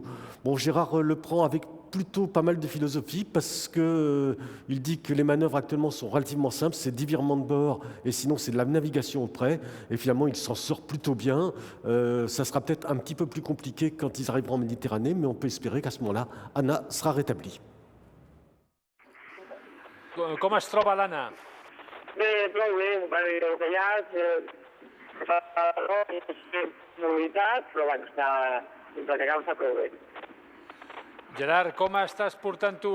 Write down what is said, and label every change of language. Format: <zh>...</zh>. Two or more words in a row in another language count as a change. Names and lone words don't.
<fr>Bon, Gérard le prend avec plutôt pas mal de philosophie parce qu'il dit que les manœuvres actuellement sont relativement simples, c'est 10 virements de bord et sinon c'est de la navigation au près et finalement il s'en sort plutôt bien. Ça sera peut-être un petit peu plus compliqué quand ils arriveront en Méditerranée, mais on peut espérer qu'à ce moment-là, Anna sera rétablie.</fr> <ca>Com es troba l'Anna? Bé, prou bé, el que hi ha és mobilitat, però bueno, el que cal està prou bé. Gerard, com estàs portant tu?</ca>